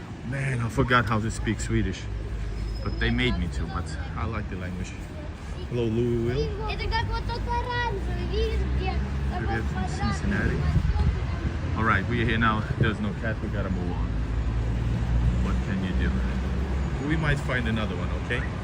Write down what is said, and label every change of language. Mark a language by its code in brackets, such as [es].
[en] Man, I forgot how to speak Swedish. But they made me to, but I like the language. Hello, Louisville. [ru] Это как вот тот оранжевый, видишь, где? Привет [en] from Cincinnati. Alright, we're here now. There's no cat, we gotta move on. What can you do? We might find another one, okay?